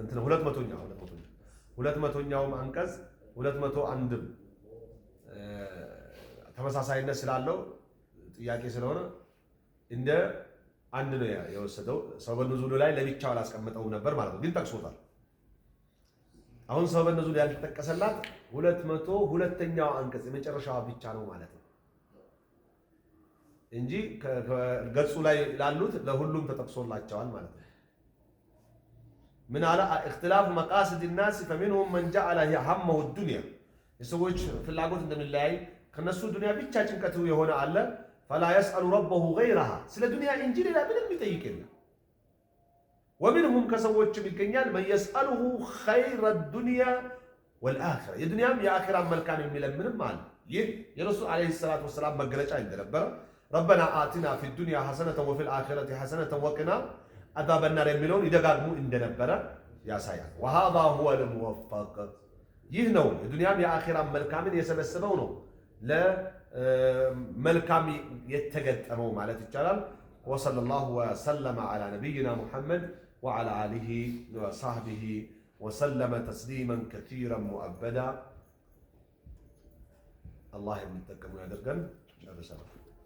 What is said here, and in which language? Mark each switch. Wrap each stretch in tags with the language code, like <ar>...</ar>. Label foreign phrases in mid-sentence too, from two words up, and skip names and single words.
<am>200ኛውም አንቀጽ 201ም ተመሳሳይነት ስላለው ጥያቄ ስለሆነ እንደ አንድ ነው የወሰደው። ሰበብ ኑዙሉ ላይ ለብቻው አላስቀመጠው ነበር ማለት ነው፣ ግን ጠቅሶታል። አሁን ሰበብ ኑዙሉ ያልተጠቀሰላት 202ኛው አንቀጽ የመጨረሻው ብቻ ነው ማለት ነው እንጂ ከገጹ ላይ ላሉት ለሁሉም ተጠቅሶላቸዋል ማለት ነው። ምን አለ</am> <ar>اختلاف مقاصد الناس فمنهم من جعل همه الدنيا</ar> <am>የሰዎች ፍላጎት እንደሚለያይ ከነሱ ዱንያ ብቻ ጭንቀቱ የሆነ አለ</am> <ar>فلا يسأل ربه غيرها</ar> <am>ስለ ዱንያ እንጂ ሌላ ምንም ይጠይቅ የለም። ومنهم ከሰዎችም ይገኛል</am> <ar>من يسأله خير الدنيا والآخرة</ar> <am>የዱንያም የአኺራም መልካም የሚለምንም አለ። ይህ የረሱል</am> <ar>عليه الصلاة والسلام</ar> <am>መገለጫ እንደነበረ</am> <ar>ربنا آتنا في الدنيا حسنة وفي الآخرة حسنة وقنا عذاب النار</ar> <am>የሚለውን ይደጋግሙ እንደነበረ ያሳያል።</am> <ar>وهذا هو الموفق</ar> <am>ይህ ነው የዱንያም የአኺራም መልካምን የሰበሰበው ነው ለመልካም የተገጠመው ማለት ይቻላል።</am> <ar>وصلى الله وسلم على نبينا محمد وعلى آله وصحبه وسلم تسليما كثيرا مؤبدا الله يمتكم ويدرقن</ar>